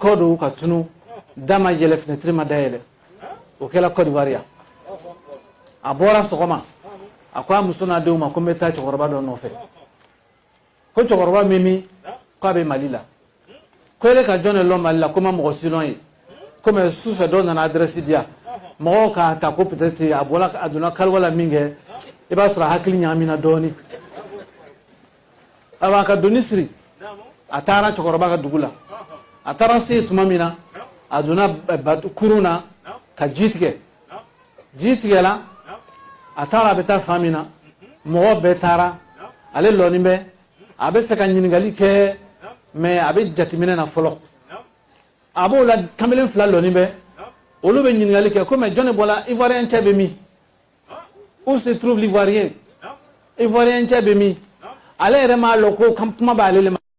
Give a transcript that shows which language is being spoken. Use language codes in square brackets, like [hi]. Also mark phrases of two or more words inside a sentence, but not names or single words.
[bm] kɔ don ka tunu da ma yɛlɛ fenêtre ma dayɛlɛ o kɛla Côte d'Ivoire yan a bɔra sɔgɔma a ko a muso n'a denw ma ko n bɛ taa cɛkɔrɔba dɔ nɔfɛ ko cɛkɔrɔba min min k'a bɛ Mali la ko ele ka jɔn de lɔn Mali la ko ma mɔgɔ si lɔn ye komi sufɛ dɔw nana adresse di yan mɔgɔw k'a ta ko peut-être a donna kaliwa la min kɛ i b'a sɔrɔ a hakili ɲagamina dɔɔni a ka doni siri a taara cɛkɔrɔba ka dugu la a taara se tuma min na a donna kurun na ka ji tigɛ ji tigɛla a taara a bɛ taa fan min na mɔgɔ bɛɛ taara ale lɔnni bɛ a bɛ fɛ ka ɲininkali kɛ mais a bɛ jateminɛ na fɔlɔ a b'o la kamalen fila lɔnni bɛ olu bɛ ɲininkali kɛ ko mais jɔn de bɔra ivoirien cɛ bɛ min [fr] où se trouve l'ivoirien [bm] ivoirien cɛ bɛ min ale yɛrɛ m'a lɔn ko kuma b'ale le ma